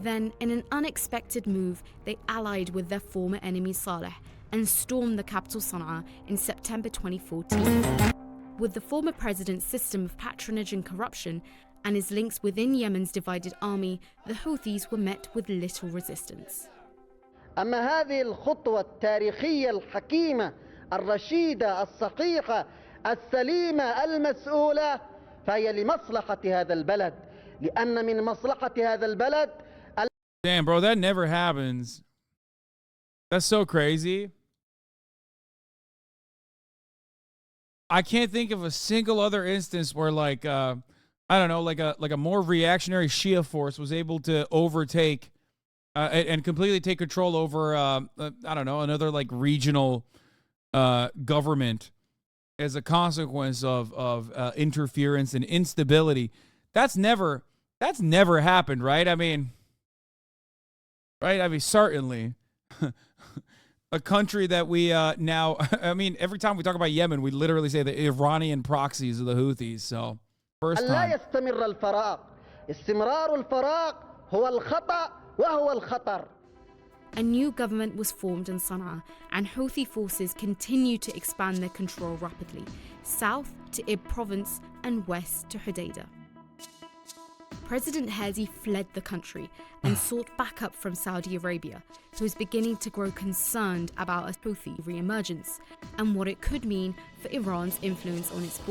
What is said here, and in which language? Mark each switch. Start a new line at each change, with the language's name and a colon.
English: Then, in an unexpected move, they allied with their former enemy Saleh and stormed the capital Sana'a in September 2014. With the former president's system of patronage and corruption and his links within Yemen's divided army, the Houthis were met with little resistance.
Arabic: أما هذه الخطوة التاريخية الحكيمة الرشيدة الصحيحة السليمة المسؤولة فهي لمصلحة هذا البلد لأن من مصلحة هذا البلد.
English: Damn, bro, that never happens. That's so crazy. I can't think of a single other instance where like I don't know, like a more reactionary Shia force was able to overtake and completely take control over I don't know, another like regional government as a consequence of interference and instability. That's never happened, right? I mean, certainly. A country that we now, I mean, every time we talk about Yemen, we literally say the Iranian proxies of the Houthis. So, first time.
Arabic: لا يستمر الفراغ. استمرار الفراغ هو الخطأ وهو الخطر.
English: A new government was formed in Sana'a, and Houthi forces continued to expand their control rapidly, south to Ib province and west to Hodeidah. President Hadi fled the country and sought backup from Saudi Arabia, who was beginning to grow concerned about a Houthi re-emergence and what it could mean for Iran's influence on its border.